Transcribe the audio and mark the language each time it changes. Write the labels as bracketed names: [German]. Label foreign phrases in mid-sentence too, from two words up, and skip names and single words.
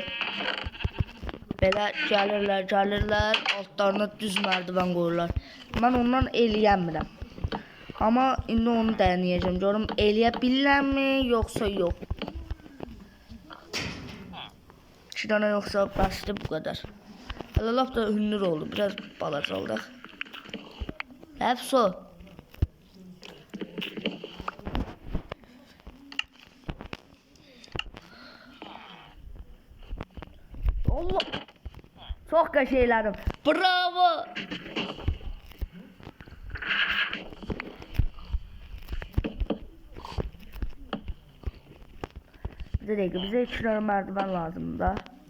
[Azerbaijani] Belə gəlirlər, altlarına düz mərdiven qoyurlar. Mən ondan eləyəmirəm. Amma indi onu deneyeceğim. Görüm eləyə bilirəmmi, yoxsa yox. 2 dənə yoxsa bəsdir bu qədər. Hələ lap da hündür oldu. Biraz balaca oldu. [Turkish] Hepsi o. Allah. Çok şeylerim. Bravo. Bize 3 tane merdiven lazım da.